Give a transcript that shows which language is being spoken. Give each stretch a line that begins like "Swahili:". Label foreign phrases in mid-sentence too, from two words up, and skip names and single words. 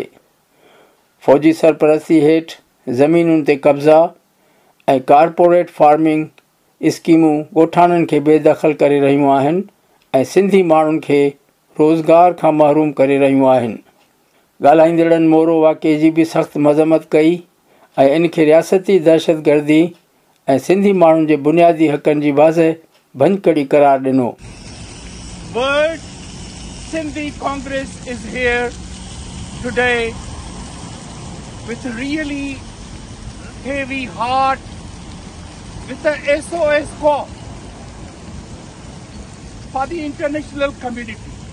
Sindhi: फ़ौजी सरपरस्ती हेठि ज़मीनुनि ते कब्ज़ा ऐं
English: corporate farming
Sindhi: स्कीमूं ॻोठाणनि खे बेदख़ल करे रहियूं आहिनि ऐं सिंधी माण्हुनि खे रोज़गार खां महरूम करे रहियूं आहिनि। ॻाल्हाईंदड़नि मोरो वाक़े जी बि सख़्त मज़म्मत कई ऐं इन खे रियासती दहशतगर्दी ऐं सिंधी माण्हुनि जे बुनियादी हक़नि जी वाज़ह भंजकड़ी करार ॾिनो।
English: World Sindhi Congress is here today with a really heavy heart, with a SOS call for the international community.